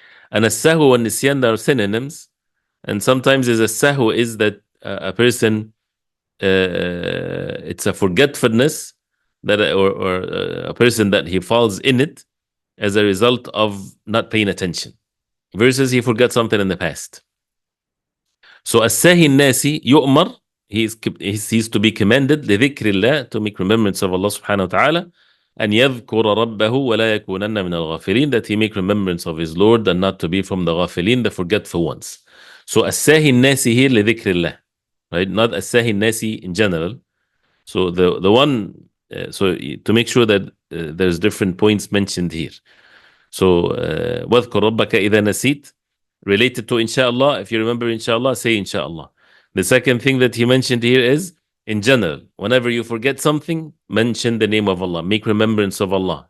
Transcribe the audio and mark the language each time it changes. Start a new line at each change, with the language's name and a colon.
English: And
Arabic: السهو والنسيان,
English: they are synonyms. And sometimes a sahw is that a person, it's a forgetfulness, that or a person that he falls in it as a result of not paying attention, versus he forgot something in the past. So
Arabic: الساهي الناسي يؤمر,
English: he's to be commanded
Arabic: لذكر الله,
English: to make remembrance of Allah subhanahu wa ta'ala,
Arabic: أن يذكر ربه ولا يكونن من الغافلين,
English: that he make remembrance of his Lord and not to be from the غافلين, the forgetful ones.
Arabic: So الساهي الناسي here لذكر الله, right?
English: Not
Arabic: الساهي الناسي
English: in general. So the one, so to make sure that there's different points mentioned here.
Arabic: So واذكر ربك إذا نسيت,
English: related to inshallah. If you remember inshallah, say inshallah. The second thing that he mentioned here is, in general, whenever you forget something, mention the name of Allah, make remembrance of Allah.